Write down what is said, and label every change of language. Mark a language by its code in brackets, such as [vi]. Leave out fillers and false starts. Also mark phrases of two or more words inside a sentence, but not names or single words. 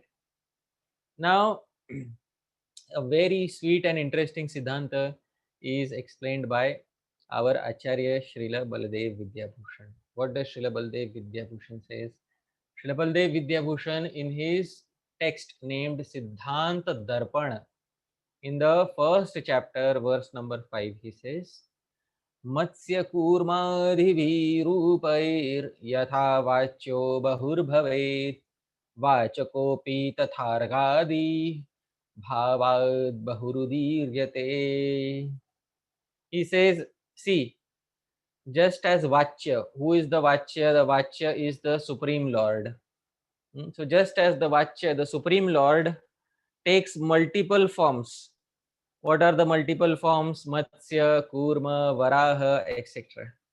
[en] Now, a very sweet and interesting Siddhanta is explained by our Acharya Srila Baladev Vidyabhushan. What does Srila Baladev Vidyabhushan says? Srila Baladev Vidyabhushan in his text named Siddhanta Darpana, in the first chapter, verse number 5, he says, [sa] Matsya Kurmadhivirupair Yatha Vachyo Bahurbhavet Vachakopi Tathargadi Bhavad Bahurudiryate. [en] He says, see, just as Vachya, who is the Vachya? The Vachya is the Supreme Lord. So just as the Vachya, the Supreme Lord, takes multiple forms. What are the multiple forms? Matsya, Kurma, Varaha, etc.